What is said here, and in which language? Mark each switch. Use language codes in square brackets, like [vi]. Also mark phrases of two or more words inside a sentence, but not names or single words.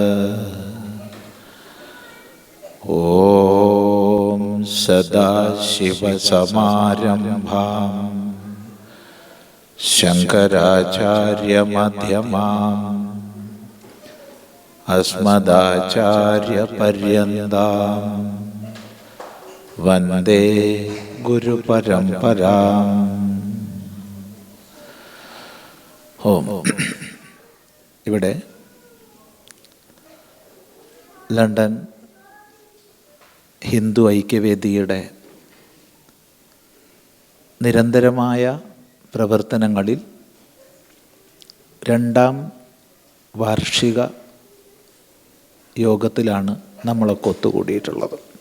[sa] ओम् सदाशिव समारम्भं शङ्कराचार्य मध्यमं अस्मदाचार्य पर्यन्तं वन्दे गुरु परम्परम्. [ml] ഇവിടെ ലണ്ടൻ ഹിന്ദു ഐക്യവേദിയുടെ നിരന്തരമായ പ്രവർത്തനങ്ങളിൽ 2ാം വാർഷിക യോഗത്തിലാണ് നമ്മളൊക്കെ ഒത്തുകൂടിയിട്ടുള്ളത്.